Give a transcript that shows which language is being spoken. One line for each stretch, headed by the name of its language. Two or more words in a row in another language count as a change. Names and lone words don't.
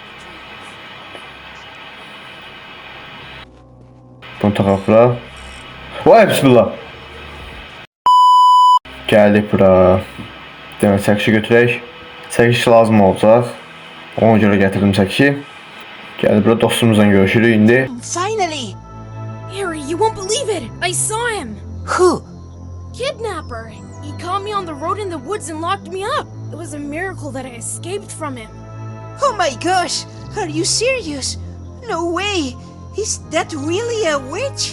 Azerbaijani: Bunu taxaq bura. Vay bismillah. Gəldik bura. Demək çəkişi götürək. Çəkiş lazım olacaq. Ona görə gətirdim çəkişi. Gəldik bura dostumuzla görüşürük indi.
English: Finally! Harry, you won't believe it! I saw him! Who? Kidnapper! He caught me on the road in the woods and locked me up. It was a miracle that I escaped from him. Oh my gosh! Are you serious? No way! Is that really a witch?